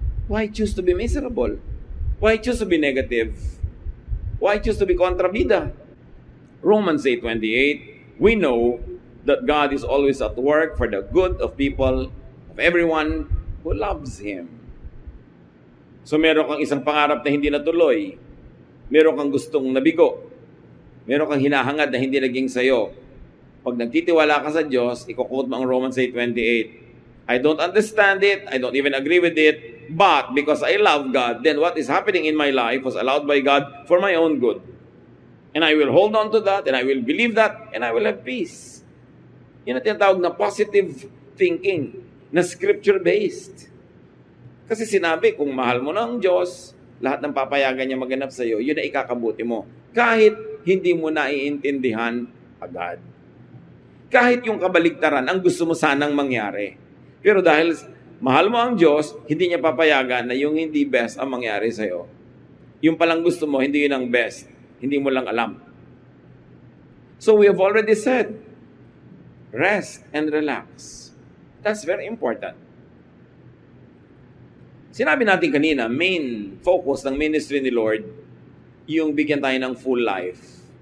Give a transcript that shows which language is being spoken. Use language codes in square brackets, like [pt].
[en] Why choose to be miserable? Why choose to be negative? Why choose to be kontrabida? Romans 8:28, we know that God is always at work for the good of people, of everyone who loves Him. [tl] So meron kang isang pangarap na hindi natuloy. Meron kang gustong nabigo. Meron kang hinahangad na hindi naging sayo. Pag nagtitiwala ka sa Diyos, iko-quote mo ang Romans 8:28. [en] I don't understand it, I don't even agree with it, but because I love God, then what is happening in my life was allowed by God for my own good. And I will hold on to that, and I will believe that, and I will have peace. [tl] Yun ang tinatawag na positive thinking, na scripture-based. Kasi sinabi, kung mahal mo ng Diyos, lahat ng papayagan niya maganap sa iyo, yun na ikakabuti mo. Kahit hindi mo naiintindihan agad. Kahit yung kabaligtaran, ang gusto mo sanang mangyari. Pero dahil mahal mo ang Diyos, hindi niya papayagan na yung hindi best ang mangyari sa iyo. Yung palang gusto mo, hindi yun ang best. Hindi mo lang alam. [en] So we have already said, rest and relax. That's very important. [tl] Sinabi natin kanina, main focus ng ministry ni Lord, yung bigyan tayo ng full life.